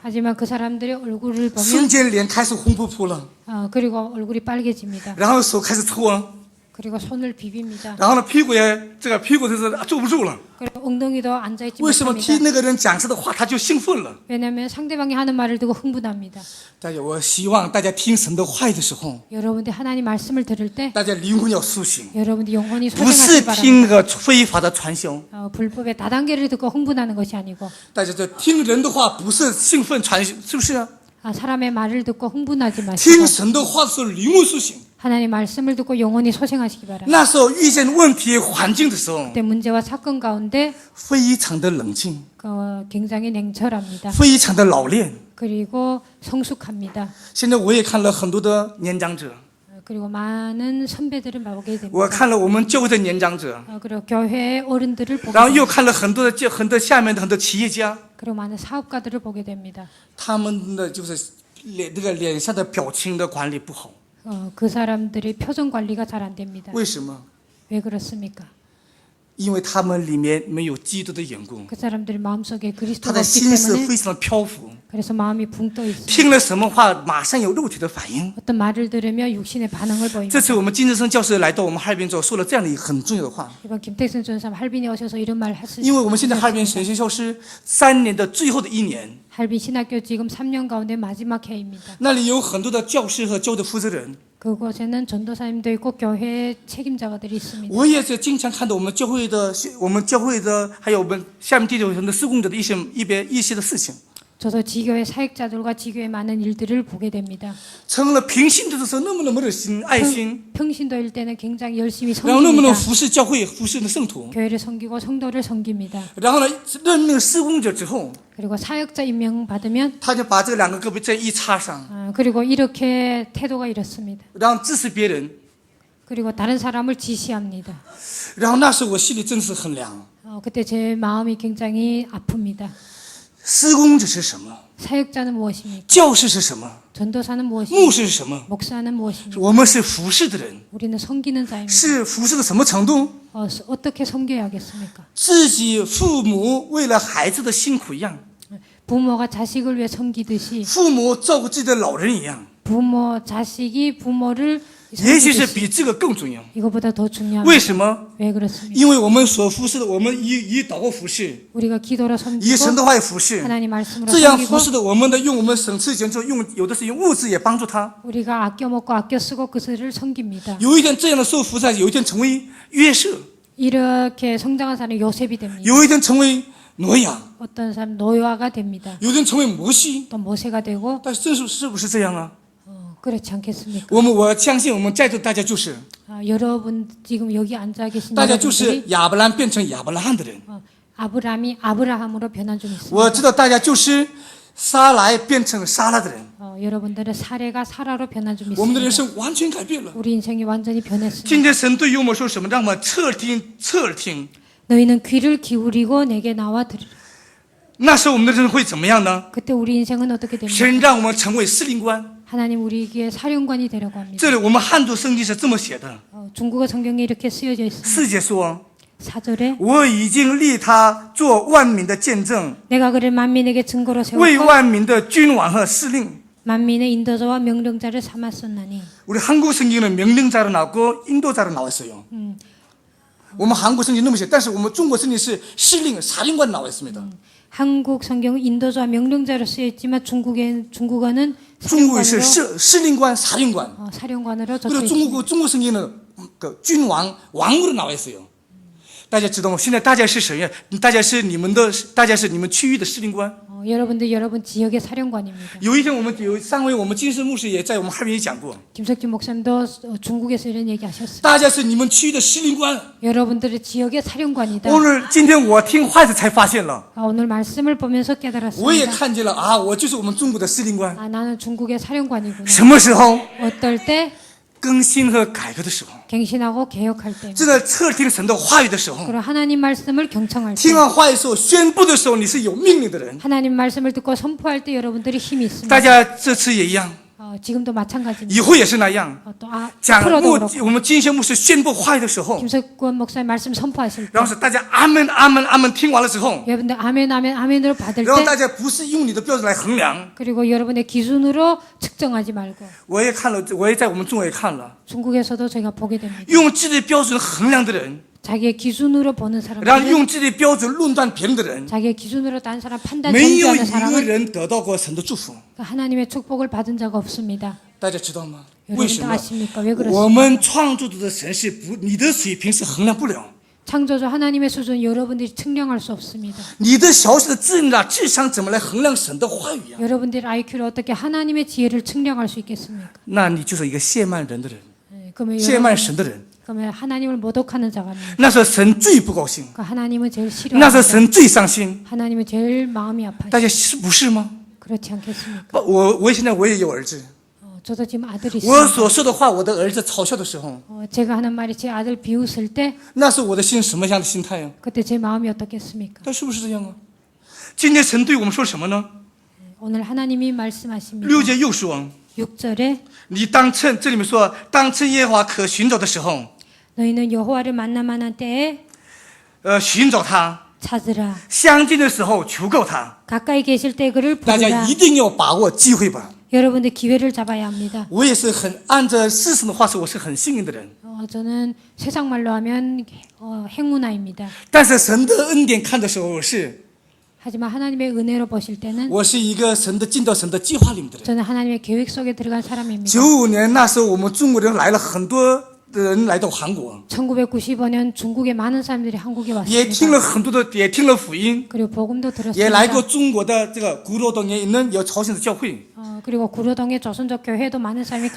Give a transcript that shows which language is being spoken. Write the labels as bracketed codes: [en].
[ko] 하지만 그 사람들의 얼굴을 [zh] 瞬 [ko] 보면 [zh] 间脸开始红扑扑了， [ko] 그리고 얼굴이 빨개집니다. [zh] 然后手开始搓， [ko] 그리고 손을 비빕니다. [zh] 然后呢屁股就是坐不住了。 [ko] 그리고 엉덩이도 앉아있지 [zh] 为什么听 [ko] 못합니다. [zh] 那个人讲这的话他就兴奋了？ [ko] 왜냐하면 상대방이 하는 말을 듣고 흥분합니다. [zh] 大家，我希望大家听神的话语的时候， [ko] 여러분들 하나님 말씀을 들을 때 [zh] 大家灵魂要苏醒， [ko] 여러분들 영혼이 [zh] 不是 [ko] 소생하시기 [zh] 听那个非法的传销。 [ko] 불법의 다단계를 듣고 흥분하는 것이 아니고 [zh] 大家这听人的话不是兴奋传，是不是啊？ [ko] 사람의 말을 듣고 흥분하지 [zh] 听 [ko] 마시고 [zh] 神的话是灵魂苏醒。 [ko] 하나님 말씀을 듣고 영원히 소생하시기 바랍니다. [zh] 那时候遇见问题环境的时候， [ko] 그때 문제와 사건 가운데 [zh] 非常的冷静， [ko] 굉장히 냉철합니다. [zh] 非常的老练。 [ko] 그리고 성숙합니다. [zh] 现在我也看了很多的年长者， [ko] 그리고 많은 선배들을 보게 [zh] 我 [ko] 됩니다. [zh] 看了我们教会的年长者， [ko] 그리고 교회 어른들을 보게 [zh] 然后又 [ko] 됩니다. [zh] 看了很多下面的很多企业家， [ko] 그리고 많은 사업가들을 보게 됩니다. [zh] 他们的就是这个脸上的表情的管理不好。 [ko] 그 사람들의 표정 관리가 잘 안 됩니다. [zh] 为什么？ [ko] 왜 그렇습니까? [zh] 因为他们里面没有基督的缘故， [ko] 그 사람들의 마음속에 [zh] 他 [ko] 그리스도가 [zh] 的 [ko] 없기 [zh] 心思 [ko] 때문에 [zh] 非常的漂浮， [ko] 그래서 마음이 붕 떠 있습니다. [zh] 听了什么话马上有肉体的反应。 [ko] 어떤 말을 들으며 육신의 반응을 [zh] 这 [ko] 보입니다. [zh] 次我们金正生教授来到我们哈尔滨之后，说了这样的一个很重要的话， [ko] 이번 김택선 전사 할빈에 오셔서 이런 말 하셨습니다. [zh] 因为我们现在哈尔滨神学校是3年的最后的1年， [ko] 할빈 신학교 지금 3년 가운데 마지막 해입니다. [zh] 那里有很多的教师和教的负责人。 [ko] 그곳에는 전도사님도 있고 교회 책임자들이 있습니다. [zh] 我也是经常看到我们教会的还有我们下面地球很多施工者的一些的事情， [ko] 저도 지교회 사역자들과 지교회 많은 일들을 보게 됩니다. [zh] 成了平信徒的时候那么热心爱心， [ko] 평신도일 때는 굉장히 열심히 [zh] 然后那么服侍教会服侍的圣徒， [ko] 교회를 섬기고 성도를 섬깁니다. [zh] 然后呢任命施工者之后， [ko] 그리고 사역자 임명 받으면 [zh] 他就把这两个胳膊这一插上， [ko] 그리고 이렇게 태도가 이렇습니다. [zh] 然后支持别人， [ko] 그리고 다른 사람을 지시합니다. [zh] 然后那时候我心里真是很凉。 [ko] 그때 제 마음이 굉장히 아픕니다. [zh] 施工者是什么？ [ko] 사역자는 무엇입니까? [zh] 教士是什么？ [ko] 전도사는 [zh] 牧 [ko] 무엇입니까? [zh] 师是什么？ [ko] 목사는 무엇입니까? [zh] 我们是服侍的人， [ko] 우리는 섬기는 자입니다. [zh] 是服侍的什么程度？ [ko] 어떻게 섬겨야겠습니까? [zh] 自己父母为了孩子的辛苦一样， [ko] 부모가 자식을 위해 섬기듯이 [zh] 父母照顾自己的老人一样， [ko] 자식이 부모를 [zh] 也许是 [ko] 섬기듯이 [zh] 比这个更重要。 [ko] 이거보다 더 중요합니다. [zh] 为什么？ [ko] 왜 그렇습니까? [zh] 因为我们所服侍的，我们以祷告服侍， [ko] 우리가 기도로 [zh] 以 [ko] 섬기고 [zh] 神的话语服侍， [ko] 하나님 말씀으로 [zh] 这样 [ko] 섬기고 [zh] 服侍的，我们的用我们省吃俭做，有的是用物质也帮助他。 [ko] 우리가 아껴 먹고 아껴 쓰고 그들을 섬깁니다. [zh] 有一天这样的受服侍，有一天成为约瑟， [ko] 이렇게 성장한 사람이 요셉이 됩니다. [zh] 有一天成为挪亚， [ko] 어떤 사람 노아가 됩니다. [zh] 有一天成为摩西。 [ko] 또 모세가 되고 [zh] 但是不是这样啊？ [ko] 그렇지 않겠습니까? [zh] 我相信我们在座大家就是， [ko] 여러분 지금 여기 앉아 계신 [zh] 大家就是 [ko] 여러분들이 [zh] 亚伯兰变成亚伯拉罕的人。 [ko] 아브라함이 아브라함으로 변한 좀 있습니다. [zh] 我知道大家就是撒来变成撒拉的人。 [ko] 여러분들의 사례가 사라로 변한 좀 [zh] 我们的 [ko] 있습니다. [zh] 人生完全改变了。 [ko] 우리 인생이 완전히 변했습니다. [zh] 今天神对我们说什么？让我们侧耳听。 [ko] 너희는 귀를 기울이고 내게 나와 들으라. [zh] 那时候我们的人会怎么样呢？ [ko] 그때 우리 인생은 어떻게 됩니까? [zh] 神让我们成为司令官。 [ko] 하나님 우리에게 사령관이 되라고 합니다. [zh] 这里我们汉族圣经是这么写的， [ko] 중국어 성경에 이렇게 쓰여져 있습니다. [zh] 4节说： [ko] 4절에 [zh] 我已经立他做万民的见证， [ko] 내가 그를 만민에게 증거로 [zh] 为 [ko] 세웠고 [zh] 万民的君王和司令。 [ko] 만민의 인도자와 명령자를 삼았었나니. 우리 한국 성경은 명령자로 나왔고 인도자로 나왔어요. [zh] 我们韩国圣经那么写，但是我们中国圣经是司令、 [ko] 사령관 나와 있습니다. 한국 성경은 인도자와 명령자로 쓰여 있지만 중국어는 [zh] 中国是 [ko] 사령관으로, [zh] 司令官、 [ko] 사령관. 사령관으로 적혀 그리고 있습니다. 중국 성경에는 그君王 왕으로 나와 있어요. [zh] 大家知道吗？现在大家是谁呀？大家是你们区域的司令官。 [ko] 여러분들 여러분 지역의 사령관입니다. [zh] 有一天上回我们金石牧师也在我们哈尔滨讲过， [ko] 김석진 목사님도 중국에서 이런 얘기 하셨어요. [zh] 大家是你们区域的司令官。 [ko] 여러분들의 지역의 사령관이다. [zh] 今天我听话子才发现了， [ko] 오늘 말씀을 보면서 [zh] 我也 [ko] 깨달았습니다. [zh] 看见了啊，我就是我们中国的司令官。 [ko] 나는 중국의 사령관이구나. [zh] 什么时候？ [ko] 어떨 때 [zh] 更新和改革的时候， [ko] 갱신하고 개혁할 때, [zh] 正在侧听神的话语的时候， [ko] 그리고 하나님 말씀을 경청할 [zh] 听 [ko] 때, [zh] 完话语时候宣布的时候，你是有命令的人。 [ko] 하나님 말씀을 듣고 선포할 때 여러분들이 힘이 있습니다. [zh] 大家这次也一样， [ko] 지금도 마찬가지입니다. [zh] 以后也是那样。 [ko] 또 [zh] 讲 [ko] 앞으로도 그렇고 [zh] 我们金贤牧师宣布话语的时候， [ko] 김석권 목사님 말씀 선포하실 때 [zh] 然后是大家阿门阿门阿门听完了之后， [ko] 여러분들 아멘 아멘 아멘으로 받을 [zh] 然后 [ko] 때 [zh] 大家不是用你的标准来衡量。 [ko] 그리고 여러분의 기준으로 측정하지 말고 [zh] 我也看了，我也在我们中国也看了， [ko] 중국에서도 제가 보게 됩니다. [zh] 用自己的标准衡量的人， [ko] 자기의 기준으로 보는 [zh] 然后 [ko] 사람들은 [zh] 用自己的标准论断别人的人， [ko] 자기의 기준으로 다른 사람 판단 [zh] 没有 [ko] 정지하는 [zh] 一个 [ko] 사람은 [zh] 人得到过神的祝福。 [ko] 하나님의 축복을 받은 자가 없습니다. [zh] 大家知道吗？为什 [ko] 여러분도 [zh] 么？ [ko] 아십니까? 왜 [zh] 我 [ko] 그렇습니까? [zh] 们创造主的神是不，你的水平是衡量不了。 [ko] 창조주 하나님의 수준 여러분들이 측량할 수 없습니다. [zh] 你的小小的智商怎么来衡量神的话语呀、 [ko] 여러분들의 IQ를 어떻게 하나님의 지혜를 측량할 수 있겠습니까? [zh] 那你就是一个亵慢人的人。 [ko] 그러면 [zh] 亵慢神的人， [ko] 그러면 하나님을 모독하는 자가입니다. [zh] 那时候神最不高兴， [ko] 그러니까 하나님은 제일 [zh] 那时候神最伤心。 [ko] 하나님은 제일 마음이 아파요. [zh] 大家是不是吗？ [ko] 그렇지 않겠습니까? [zh] 我现在我也有儿子， [ko] 저도 지금 아들이 [zh] 我 [ko] 있습니다. [zh] 所说的话，我的儿子嘲笑的时候， [ko] 제가 하는 말이 제 아들 비웃을 때 [zh] 那是我的心什么样的心态呀？ [ko] 그때 제 마음이 어떻겠습니까? [zh] 但是不是这样啊？今天神对我们说什么呢？ [ko] 오늘 하나님이 말씀하십니다. [zh] 6节又说， [ko] 6절에 [zh] 你当趁这里面说，当趁耶和华可寻找的时候， [ko] 너희는 여호와를 만나만한 때에 [zh] 寻找他， [ko] 찾으라. [zh] 相近的时候求告他。 [ko] 가까이 계실 때 그를 [zh] 大家 [ko] 부르라. [zh] 一定要把握机会吧。 [ko] 여러분들 기회를 잡아야 합니다. [zh] 我也是很按照世俗的话说，我是很幸运的人。 [ko] 저는 세상 말로 하면 행운아입니다. [zh] 但是神的恩典看的时候是， [ko] 하지만 하나님의 은혜로 보실 때는 [zh] 我是一个神的进到神的计划里面的人。 [ko] 저는 하나님의 계획 속에 들어간 사람입니다. [zh] 95年那时候，我们中国人来了很多的人来到韩国， [ko] 1995년 중국에 많은 사람들이 한국에 [zh] 也听了 [ko] 왔습니다. [zh] 很多的，也听了福音， [ko] 그리고 복음도 [zh] 也来 [ko] 들었습니다. [zh] 过中国的这个古罗东也있는有朝鲜的教会。 [ko] 그리고 구로동의 조선족 교회도 많은 사람이